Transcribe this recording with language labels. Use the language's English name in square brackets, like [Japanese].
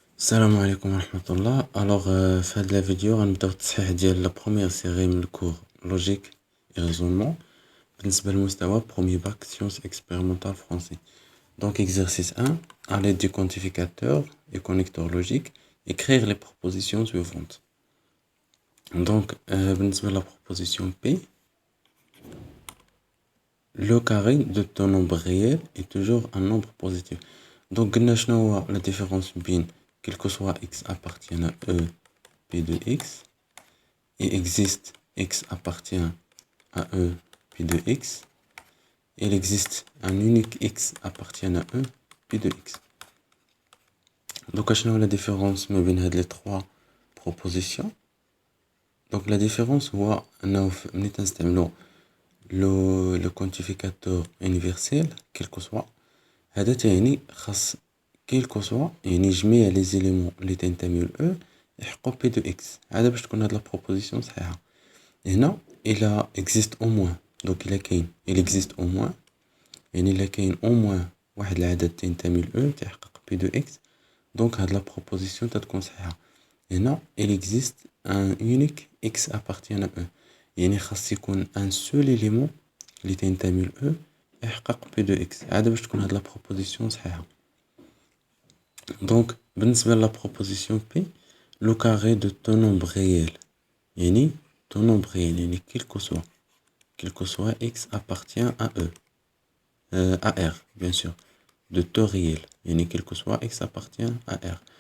[Arabic] السلام عليكم ورحمة الله. في هاد لا فيديو غنبداو التصحيح ديال لا بروميير سيري من الكور لوجيك اي ريزونمون بالنسبة للمستوى بروميي باك سيونس اكسبيريمونتال فرونسي. دونك [French] exercice 1 à l'aide du quantificateur et connecteur logique écrire les propositions suivantes. [Arabic] بالنسبة [French] la proposition P, le carré de ton nombre réel est toujours un nombre positif. Donc [Arabic] قلنا شنو هو [French] la différence بين quel que soit x appartient à E P de x et existe x appartient à E P de x, et il existe un unique x appartient à E P de x. Donc شنو la différence [Arabic] ما بين هاد [French] les trois propositions. Donc la différence [Arabic] هو انه ملي تنستعملو [French] le quantificateur universel quel que soit [Arabic] هذا تعني خاص [French] quel que soit [Arabic] يعني جميع لي زيليمون اللي تنتميو ل [French] E يحققوا P de x. [Arabic] هذا باش تكون هاد لا بروبوزيسيون صحيحة. هنا إلا [French] existe au moins [Arabic] دونك إلا كاين [French] il existe au moins [Arabic] يعني إلا كاين au moins واحد العدد تنتمي ل E تيحقق P de x دونك هاد لا بروبوزيسيون تتكون صحيحة. [French] هنا il existe un unique x appartient à E [Arabic] يعني خاص يكون ان سول إليمون اللي تنتمي ل [French] E يحقق P de x. [Arabic] هذا باش تكون هاد لا بروبوزيسيون صحيحة. دونك بالنسبة لا بروبوزيسيون [French] P, le carré de ton nombre réel يعني ton nombre réel يعني quel que soit x appartient à E à R bien sûr de taux réel يعني quel que soit x appartient à R.